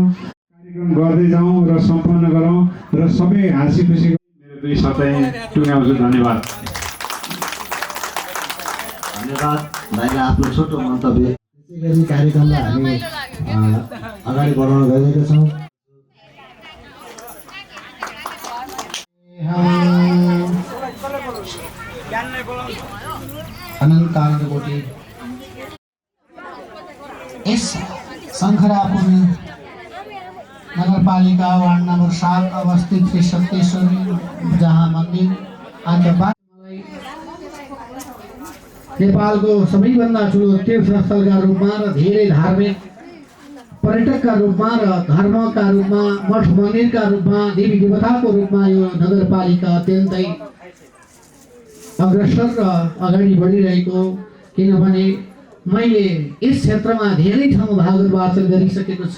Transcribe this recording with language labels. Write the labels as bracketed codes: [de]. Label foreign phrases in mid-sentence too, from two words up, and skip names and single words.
[ne] कार्यक्रम गर्दै जाउँ र सम्पन्न गरौँ र सबै हाँसी खुसी मेरो 2 शब्द टुङ्ग्याउँछु। धन्यवाद। धन्यवाद भाइले आफ्नो छोटो मन्तव्य त्यसै गरी कार्यक्रमलाई हामी अगाडि बढाउन गइरहेका छौँ। अनंत कोटि इस शंखरापुर नगरपालिका वार्ड नंबर 7 अवस्थित श्री सप्तेश्वरी जहाँ मंदिर आज नेपालको सबैभन्दा ठुलो तीर्थस्थलका रूपमा र धेरै धार्मिक पर्यटकका रूपमा र धर्मका रूपमा मठ मन्दिरका रूपमा देवी देवताको रूपमा यो नगरपालिका अत्यन्तै अग्रसर र अगाडि बढिरहेको, किनभने मैले यस क्षेत्रमा धेरै ठाउँ भागवत वाचन गरिसकेको छु।